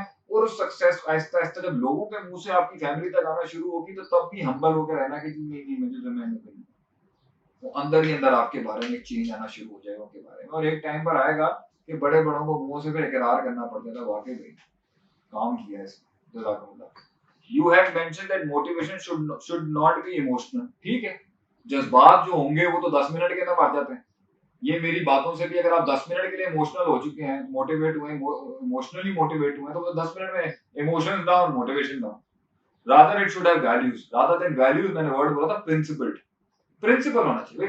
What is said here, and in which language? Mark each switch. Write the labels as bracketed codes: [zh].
[ur] اور اس سکسیس آہستہ آہستہ جب لوگوں کے منہ سے آپ کی فیملی تک آنا شروع ہوگی، تو تب بھی ہمبل ہو کے رہنا کہ نہیں نہیں مجھے تو میں نہیں، وہ اندر ہی اندر آپ کے بارے میں ایک چینج آنا شروع ہو جائے گا ان کے بارے میں. اور ایک ٹائم پر آئے گا کہ بڑے بڑوں کو منہ سے پھر اقرار کرنا پڑتا تھا، واقعی بھائی کام کیا ہے اس نے. جزاکم اللہ. [en] You have mentioned that motivation should not be emotional. [ur] ٹھیک ہے، جذبات جو ہوں گے وہ تو 10 منٹ کے اندر مر جاتے ہیں. یہ میری باتوں سے بھی اگر آپ 10 منٹ کے لیے ایموشنل ہو چکے ہیں، موٹیویٹ ہوئے، ایموشنلی موٹیویٹ ہوئے ہیں، تو 10 منٹ میں emotion down, motivation down. [en] Rather it should have values, rather than values. [ur] میں نے ورڈ بولا تھا پرنسپل. پرنسپل ہونا چاہیے.